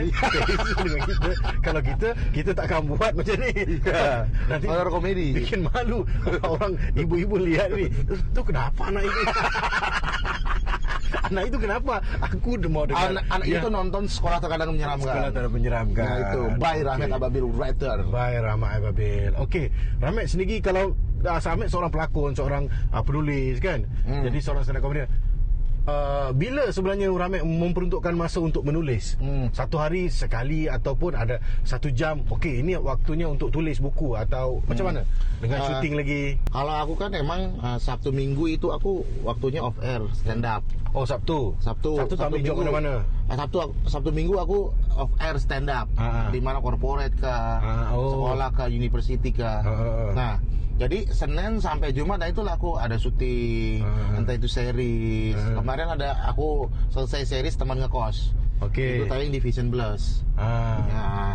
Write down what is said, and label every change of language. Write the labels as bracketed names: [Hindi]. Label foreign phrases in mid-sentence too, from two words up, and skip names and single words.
[Malay] Kalau kita takkan buat macam ni. Nanti horror komedi bikin malu orang ibu-ibu lihat ni. Tu kenapa anak itu? Anak itu kenapa? [Indonesian] Aku mau dengar. Anak itu nonton Sekolah Terkadang Menyeramkan. Sekolah Terkadang Menyeramkan. Nah itu by Rahmat Ababil writer. By Rahmat Ababil. [Malay] Okey, Rahmat sendiri kalau Rahmat seorang pelakon, seorang penulis kan. Jadi seorang [English] stand up comedian. [Malay] Bila sebenarnya Rahmat memperuntukkan masa untuk menulis? Satu hari sekali ataupun ada 1 jam? Okey, ini waktunya untuk tulis buku atau macam mana? Dengan syuting lagi? [Indonesian] Kalau aku kan emang Sabtu Minggu itu aku waktunya [English] off air stand up. [Malay] Oh, Sabtu ambil job mana-mana? [Indonesian] Sabtu Minggu aku [English] off air stand up. [Indonesian] Di mana corporate sekolah ke university ke. Nah, jadi Senin sampai Jumat itulah aku ada syuting, entah itu series. Kemarin aku selesai series Teman Ngekos. [Malay] Okey. [Indonesian] Itu tayang di Vision Plus. Ya.